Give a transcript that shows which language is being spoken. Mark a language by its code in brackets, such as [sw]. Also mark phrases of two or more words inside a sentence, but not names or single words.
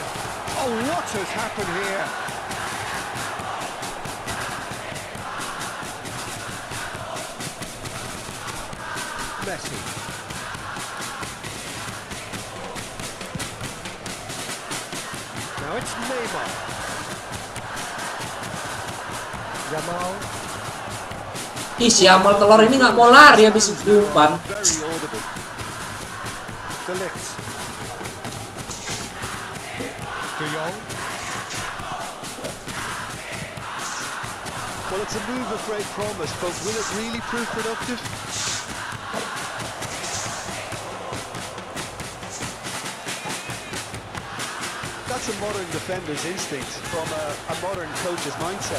[en] Oh, what has happened here? Messi. Now it's Neymar. Jamal. [id] Ih, si Amal telur ini nggak mau lari habis umpan. [en] Very audible. De Ligt. De Jong. Well, it's a move of great promise, but will it really prove productive? That's a modern defender's instinct from a modern coach's mindset.